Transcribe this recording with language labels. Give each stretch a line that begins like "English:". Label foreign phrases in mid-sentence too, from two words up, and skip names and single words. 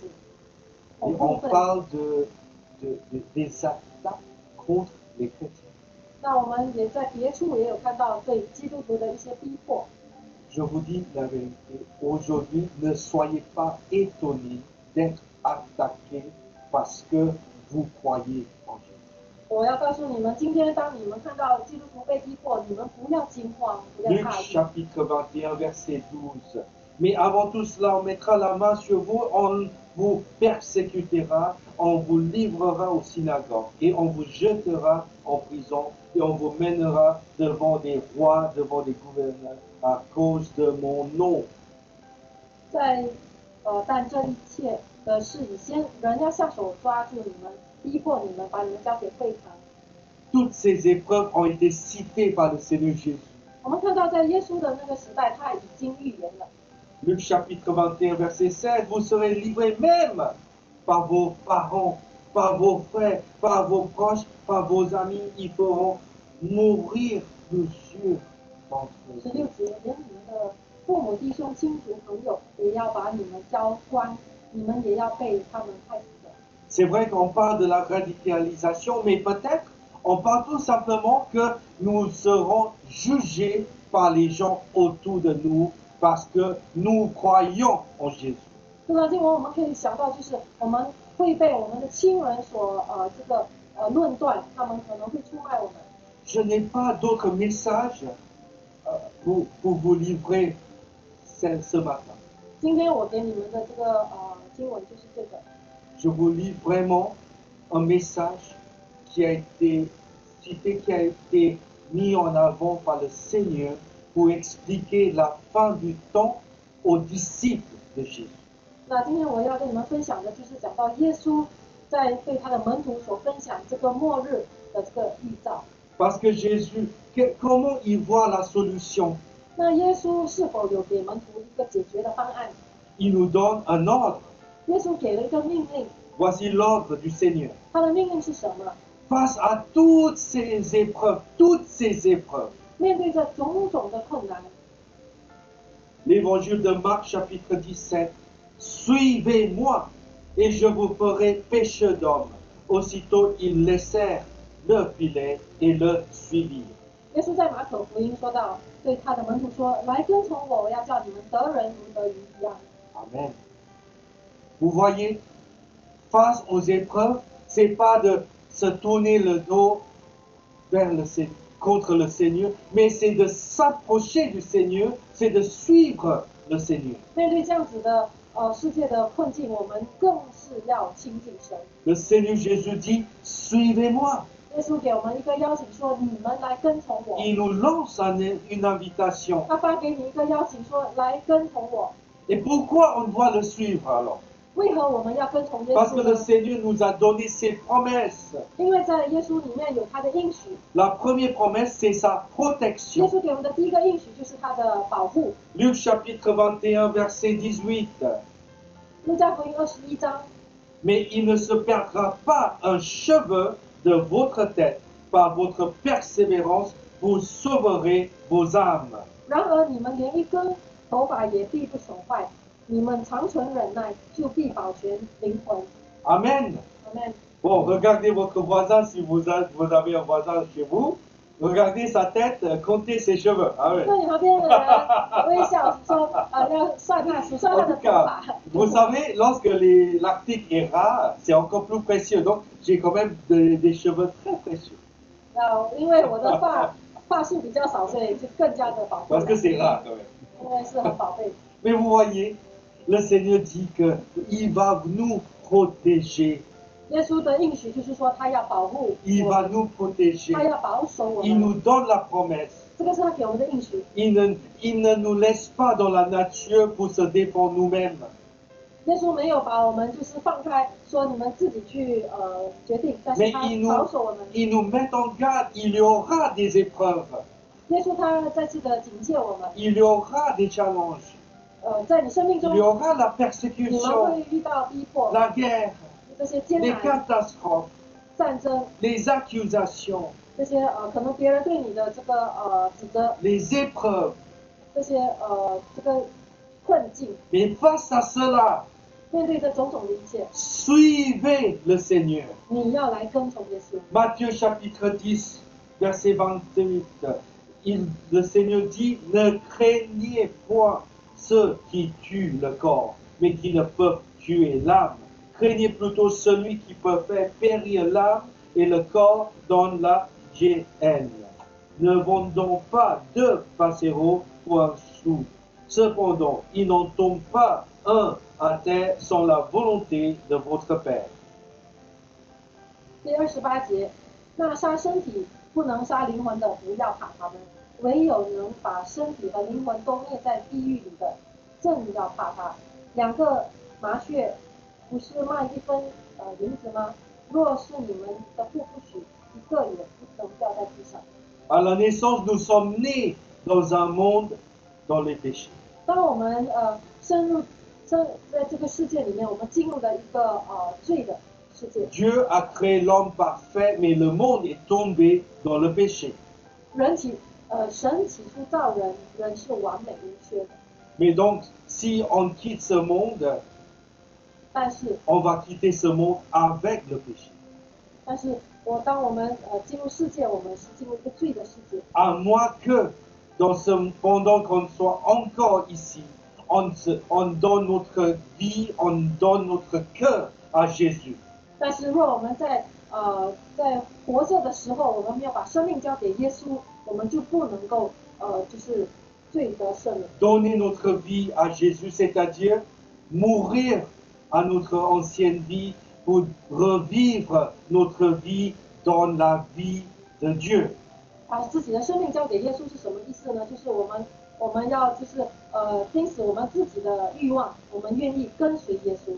French: Et on parle des attaques contre les chrétiens.
Chinese: 那我们也在别处也有看到对基督徒的一些逼迫。
French: Je vous dis la vérité, aujourd'hui, ne soyez pas étonnés d'être attaqués parce que vous croyez en Jésus.
Chinese: 我要告诉你们，今天当你们看到基督徒被逼迫，你们不要惊慌，不要
French: Luc
Chinese: 怕惧。
French: chapitre 21, verset 12. Mais avant tout cela, on mettra la main sur vous, on vous persécutera, on vous livrera aux synagogues et on vous jettera en prison et on vous mènera devant des rois, devant des gouverneurs à cause de mon nom.
Chinese: 但这一切的事以先，人要下手抓住你们，逼迫你们，把你们交给会堂。
French: Toutes ces épreuves ont été citées par le Seigneur Jésus.
Chinese: 我们看到在耶稣的那个时代，他已经预言了。
French: Luc chapitre 21, verset 7, vous serez livrés même par vos parents, par vos frères, par vos proches, par vos amis. Ils feront mourir plusieurs d'entre eux.
Chinese: 16 节，连你们的父母、弟兄、亲族、朋友，也要把你们交官，你们也要被他们害死的。
French: C'est vrai qu'on parle de la radicalisation, mais peut-être on parle tout simplement que nous serons jugés par les gens autour de nous parce que nous croyons en Jésus.
Chinese: 这段经文我们可以想到，就是我们会被我们的亲人所这个论断，他们可能会出卖我们。
French: Je n'ai pas d'autre message pour vous livrer ce matin.
Chinese: 今天我给你们的这个经文就是这个。
French: Je vous lis vraiment un message qui a été cité, qui a été mis en avant par le Seigneur pour expliquer la fin du temps aux disciples de Jésus.
Chinese: 那今天我要跟你们分享的就是讲到耶稣在对他的门徒所分享这个末日的这个预兆。
French: Parce que Jésus, comment il voit la solution?
Chinese: 那耶稣是否有给门徒一个解决的方案？
French: Il nous donne un ordre.
Chinese: 耶稣给了一个命令，
French: Voici l'ordre du Seigneur.
Chinese: 他的命令是什么？
French: Face à toutes ces épreuves,
Chinese: 面对着种种的困难，
French: l'évangile de Marc chapitre 17, suivez-moi et je vous ferai pêcheurs d'hommes. Aussitôt ils laissèrent leur filet et le suivirent.
Chinese: 耶稣在马可福音说到，对他的门徒说：“来跟从我，我要叫你们得人如得鱼一样。”
French: Amen. Vous voyez, face aux épreuves, c'est pas de se tourner le dos vers contre le Seigneur, mais c'est de s'approcher du Seigneur, c'est de suivre le Seigneur.
Chinese: 面对这样子的世界的困境，我们更是要亲近神。
French: Le Seigneur Jésus dit, suivez-moi.
Chinese: 耶稣给我们一个邀请说：“你们来跟从我。”
French: Il nous lance une invitation.
Chinese: 他发给你一个邀请说：“来跟从我。”
French: Et pourquoi on doit le suivre alors?
Chinese: 为何我们要跟从耶
French: Parce que
Chinese: 稣
French: le
Chinese: 呢？
French: Seigneur nous a donné ses promesses.
Chinese: 因为在耶稣里面有他的应许。
French: La première promesse, c'est sa
Chinese: 耶
French: protection.
Chinese: 稣给我们的第一个应许就是他的保护。
French: Luc chapitre 21, verset 18.
Chinese: 路加福音21章，
French: Mais il ne se perdra pas un cheveu de votre tête. Par votre persévérance, vous sauverez vos âmes.
Chinese: 然而你们连一根头发也必不损坏，你们长存忍耐，就必保全灵魂。
French: Amen.
Chinese: Amen。
French: Bon, regardez votre voisin si vous avez un voisin chez vous. Regardez sa tête, comptez ses cheveux. Ah ouais.
Chinese: 对你旁边的人微笑说：“要算他数算他
French: En
Chinese: 的
French: tout
Chinese: 头
French: cas,
Chinese: 发。”
French: vous savez, lorsque l'article est rare, c'est encore plus précieux. Donc, j'ai quand même des cheveux très précieux.
Chinese: 因为我的发数比较少，所以就更加的宝贵。
French: Parce que c'est rare quand même.
Chinese: 因为是很宝贝。
French: Mais vous voyez, le Seigneur dit qu'il va nous protéger.
Chinese: 耶稣的应许就是说，他要保护
French: Il
Chinese: 我
French: va
Chinese: 们，
French: nous protéger.
Chinese: 他要保守我
French: Il
Chinese: 们。
French: nous donne la promesse.
Chinese: 这个是他给我们的应许。
French: Il ne nous laisse pas dans la nature pour se défendre nous-mêmes.
Chinese: 耶稣没有把我们就是放开，说你们自己去决定，但是
French: Mais
Chinese: 他
French: il
Chinese: 保守我们。
French: nous met en garde. Il y aura des épreuves.
Chinese: 耶稣他再次的警戒我们，
French: Il y aura des challenges.
Chinese: 在你生命
French: Il
Chinese: 中
French: y，aura la
Chinese: 你们
French: persécution,
Chinese: 会遇到逼迫、
French: la guerre,
Chinese: 这些艰
French: les
Chinese: 难、
French: catastrophes,
Chinese: 战争，
French: les accusations,
Chinese: 这些可能别人对你的这个指责，
French: les épreuves.
Chinese: 这些这个困境，
French: Mais face à cela,
Chinese: 面对这种种的一切，
French: suivez le Seigneur.
Chinese: 你要来跟从耶稣。
French: Matthieu chapitre 10, verset 28. Le Seigneur dit, ne craignez point ceux qui tuent le corps, mais qui ne peuvent tuer l'âme. Craignez plutôt celui qui peut faire périr l'âme et le corps dans la géhenne. Ne vendons pas 2 passereaux pour un sou. Cependant, il n'en tombe pas un à terre sans la volonté de votre Père.
Chinese: 第28节，那杀身体不能杀灵魂的，不要怕他们；唯有能把身体和灵魂都灭在地狱里的，正要怕他。2个麻雀不是卖1分银子吗？若是你们的父不许，一个也不能掉在地上。
French: À la naissance, nous sommes nés dans un monde dans les péchés.
Chinese: 当我们在这个世界里面，我们进入了一个罪的世界。
French: Dieu a créé l'homme parfait, mais le monde est tombé dans le péché.
Chinese: 神起初造人，人是完美无缺的，
French: Mais donc, si on quitte ce monde,
Chinese: 但是
French: on va quitter ce monde avec le péché.
Chinese: 当我们进入世界，我们是进入一个罪的世界。
French: À moins que, pendant qu'on soit encore ici, on donne notre vie, on donne notre cœur à Jésus.
Chinese: 但是若我们在活着的时候，我们没有把生命交给耶稣，我们就不能够就是罪得赦免。
French: Donner notre vie à Jésus, c'est-à-dire mourir à notre ancienne vie pour revivre notre vie dans la vie de Dieu.
Chinese: 把自己的生命交给耶稣是什么意思呢？就是我们要就是拼死我们自己的欲望，我们愿意跟随耶稣。